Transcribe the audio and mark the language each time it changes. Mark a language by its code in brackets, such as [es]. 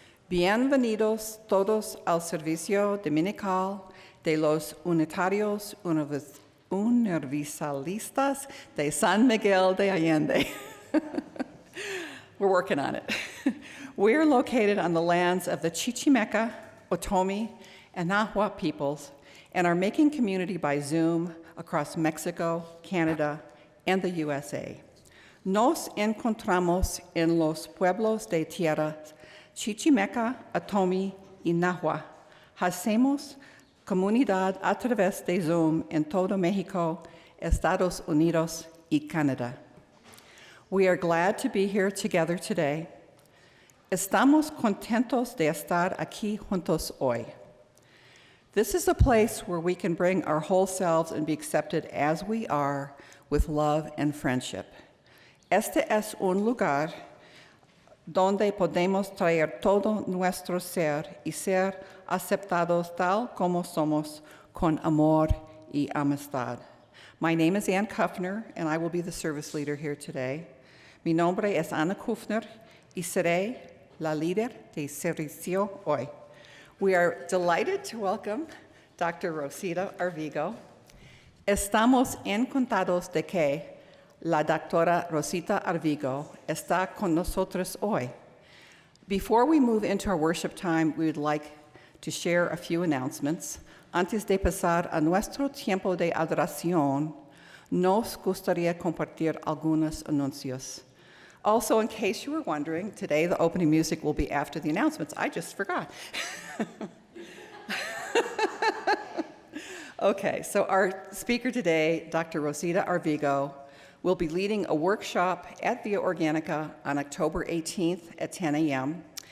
[es] Bienvenidos todos al servicio dominical de los Unitarios Universalistas de San Miguel de Allende. [en] We're working on it. We're located on the lands of the Chichimeca, Otomi, and Nahua peoples and are making community by Zoom across Mexico, Canada, and the USA. [es] Nos encontramos en los pueblos de tierra Chichimeca, Otomi, y Nahua. Hacemos comunidad a través de Zoom en todo México, Estados Unidos, y Canadá. [en] We are glad to be here together today. [es] Estamos contentos de estar aquí juntos hoy. [en] This is a place where we can bring our whole selves and be accepted as we are with love and friendship. [es] Este es un lugar donde podemos traer todo nuestro ser y ser aceptados tal como somos con amor y amistad. [en] My name is Ann Kuffner, and I will be the service leader here today. [es] Mi nombre es Ana Kuffner y seré la líder de servicio hoy. [en] We are delighted to welcome Dr. Rosita Arvigo. [es] Estamos encantados de que la doctora Rosita Arvigo está con nosotros hoy. [en] Before we move into our worship time, we would like to share a few announcements. [es] Antes de pasar a nuestro tiempo de adoración, nos gustaría compartir algunos anuncios. [en] Also, in case you were wondering, today the opening music will be after the announcements. I just forgot. Okay, so our speaker today, Dr. Rosita Arvigo, will be leading a workshop at Via Organica on October 18th at 10 a.m.